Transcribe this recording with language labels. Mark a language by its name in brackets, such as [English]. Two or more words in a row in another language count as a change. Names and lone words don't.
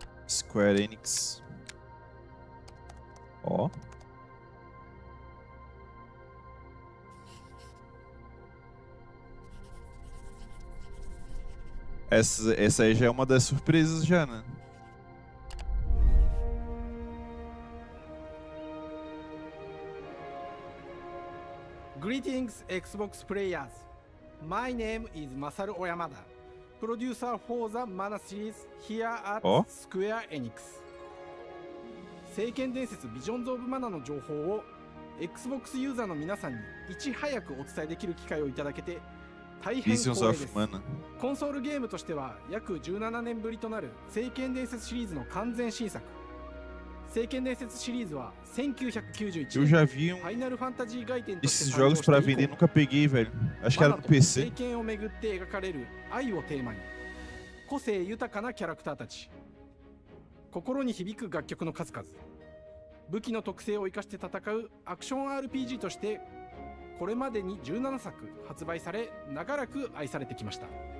[Portuguese] Square Enix. Ó. Essa aí já é uma das surpresas já, né? [English] Greetings, Xbox players. My name is Masaru Oyamada, producer for the Mana series here at Square Enix. [Japanese] 聖剣伝説ビジョンズ・オブ・マナの情報を Xbox ユーザーの皆さんにいち早くお伝えできる機会をいただけて大変光栄です。コンソールゲームとしては約17年ぶりとなる聖剣伝説シリーズの完全新作。聖剣伝説シリーズは1991年 [Portuguese] Eu já vi esses jogos pra vender e nunca peguei, velho. Acho que era no PC. [Japanese] 聖剣をめぐって描かれる愛をテーマに個性豊かなキャラクターたち、心に響く楽曲の数々、武器の特性を生かして戦うアクション RPG としてこれまでに17作発売され長らく愛されてきました。